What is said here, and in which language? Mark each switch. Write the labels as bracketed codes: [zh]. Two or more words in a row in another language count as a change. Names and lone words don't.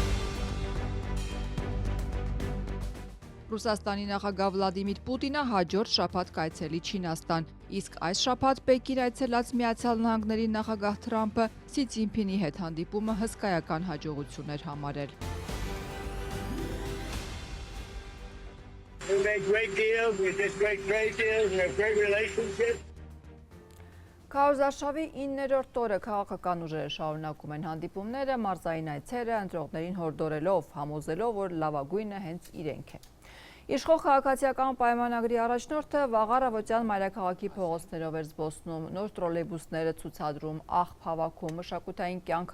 [hy] Ռուսաստանի նախագահ Վլադիմիր Պուտինը հաջորդ շաբաթ կայցելի Չինաստան, իսկ այս շաբաթ Պեկին այցելած Միացյալ Նահանգների նախագահ Թրամփը Սի Ցինփինի հետ հանդիպումը հսկայական հաջողություն էր համարել։ [en] We made great deals, we did great trade deals, we have great relationships. [hy] Քարոզարշավի 9-րդ օրը քաղաքական ուժերը շարունակում են հանդիպումները, մարզային այցերը ընտրողներին հորդորելով, համոզելով, որ լավագույնը հենց իրենք է։ Իշխող քաղաքացիական պայմանագրի առաջնորդը վաղ առավոտյան մայրաքաղաքի փողոցներով էր զբոսնում, նոր տրոլեյբուսները ցուցադրում, աղբ հավաքում, մշակութային կյանքը